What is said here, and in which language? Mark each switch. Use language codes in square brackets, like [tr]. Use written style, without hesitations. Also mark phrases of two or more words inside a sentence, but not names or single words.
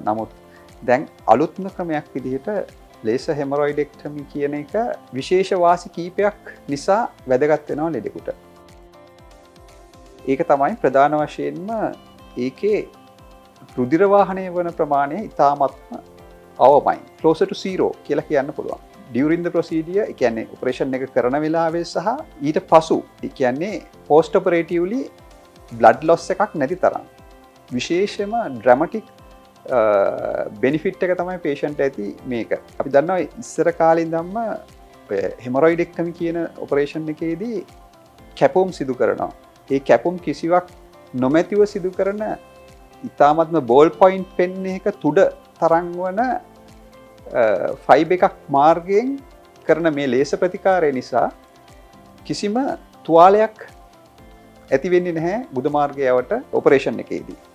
[si] නමුත් දැන් අලුත්ම ක්‍රමයක් විදිහට [en] laser haemorrhoidectomy [si] කියන එක විශේෂ වාසි කීපයක් නිසා වැදගත් වෙනවා ලෙඩෙකුට. ඒක තමයි ප්‍රධාන වශයෙන්ම ඒකේ රුධිර වාහනය වන ප්‍රමාණය ඉතාමත්ම අවමයි. [en] closer to zero [si] කියලා කියන්න පුළුවන්. [en] during the procedure, [si] ඒ කියන්නේ ඔපරේෂන් එක කරන වෙලාවේ සහ ඊට පසු, ඒ කියන්නේ [en] post operatively blood loss [si] එකක් නැති තරම්. විශේෂයෙන්ම [en] dramatic benefit [si] එක තමයි patient ඇති මේක. අපි දන්නවා ඉස්සර කාලේ ඉඳන්ම හෙමොරොයිඩෙක්ටමි කියන ඔපරේෂන් එකේදී කැපුම් සිදු කරනවා. ඒ කැපුම් කිසිවක් නොමැතිව සිදු කරන ඉතාමත්ම [en] ball point pen [si] එක තුඩ තරම් වන ෆයිබ් එකක් මාර්ගයෙන් කරන මේ ලේසර් ප්‍රතිකාරය නිසා කිසිම තුවාලයක් ඇති වෙන්නේ නැහැ ගුද මාර්ගයට ඔපරේෂන් එකේදී.